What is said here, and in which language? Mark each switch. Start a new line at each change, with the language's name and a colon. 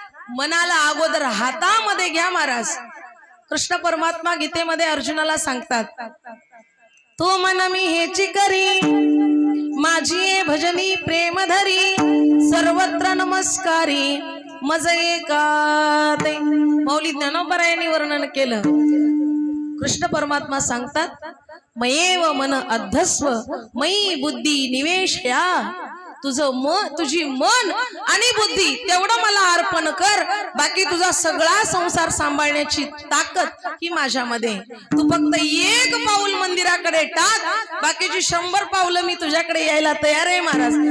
Marathi: मनाला अगोदर हातामध्ये घ्या महाराज। कृष्ण परमात्मा गीतेमध्ये अर्जुनाला सांगतात, तो मन मी हेची करी, माझी भजनी प्रेम धरी, सर्वत्र नमस्कारी मज एकाते। मौली ज्ञानोबरायांनी वर्णन केलं। कृष्ण परमात्मा सांगतात,
Sanskrit: मयेव मन अद्धस्व मयी बुद्धी निवेशया।
Marathi: तुझी मन आणि बुद्धी तेवढं मला अर्पण कर, बाकी तुझा सगळा संसार सांभाळण्याची ताकद ही माझ्यामध्ये। तू फक्त एक पाऊल मंदिराकडे टाक, बाकीची 100 पावलं मी तुझ्याकडे यायला तयार आहे महाराज।